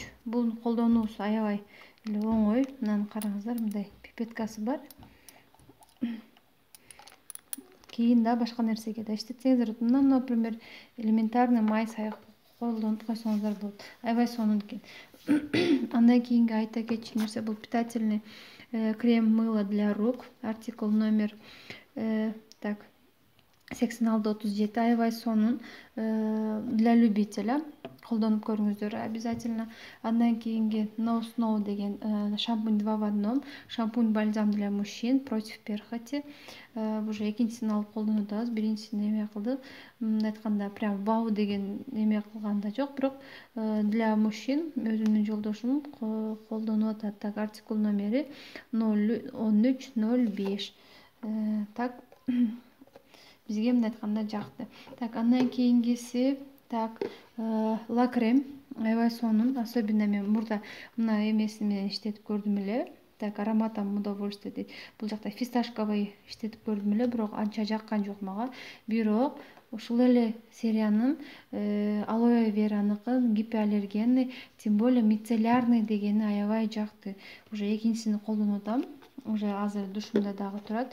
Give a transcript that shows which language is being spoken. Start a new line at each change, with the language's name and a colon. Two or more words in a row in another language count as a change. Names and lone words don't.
Kyrgyz: Бул колдонуусу аябай эле оңой. Мынаны караңыздар, мындай пипеткасы бар. Кийин да башка нерсеге да иштетсеңиздер,
Russian: например, элементарный
Kyrgyz: май колдонуп койсоңуздар болот. Аябай сонун экен. Андан кийинки айта кетчү нерсе бул
Russian: питательный крем мыло для рук. Артикул номер 8637. Аябай сонун, для любителя. Колдонуп көрүңүздөр обязательно.
Kyrgyz: Андан кийинки No Snow деген
Russian: шампунь 2 в 1. Шампунь бальзам для мужчин против перхоти.
Kyrgyz: Уже экинчисин алып колдонуп атабыз. Биринчисин эме кылдык. Мындай айтканда
Russian: прям вау
Kyrgyz: деген эме кылган да жок, бирок
Russian: для мужчин
Kyrgyz: өзүмдүн жолдошум колдонуп атат. Так, артикул номери 01305. Так, бизге мындай айтканда жакты. Так, андан кийингиси лакрем. Аябай сонун. Особенно мен мурда мына эмеси менен иштетип көрдүм эле.
Russian: Так, ароматом удовольствие дейт.
Kyrgyz: Бул жакта фисташковый иштетип көрдүм эле, бирок анча жаккан жок мага. Бирок ушул эле сериянын алоэ вераныкын
Russian: гипоаллергенный, тем более мицеллярный
Kyrgyz: дегени аябай жакты. Уже экинчисин колдонуп атам. Уже азыр душумда дагы турат.